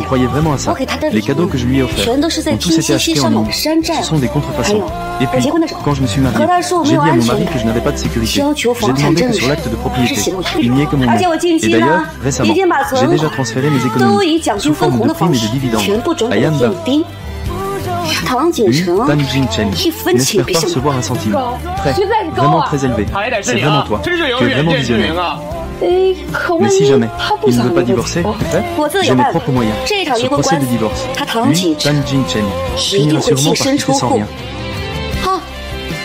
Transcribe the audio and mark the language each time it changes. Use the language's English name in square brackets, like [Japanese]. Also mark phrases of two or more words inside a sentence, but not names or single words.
[Chinese] 我给他的礼物全都是在拼夕夕上买的山寨，还有我结婚的时候和他说我没有安全感，要求房产证是写了我全名，而且我近期呢已经把存款都以奖金分红的方式全部转给了叶斌。唐景成一分钱别想高， [French] vraiment très élevé. C'est vraiment toi. Tu es vraiment visionnaire. Mais si jamais il ne veut pas divorcer, j'ai mes propres moyens. Ce procès de divorce, lui, Tan Jin Chen, finira sûrement par quitter sans rien.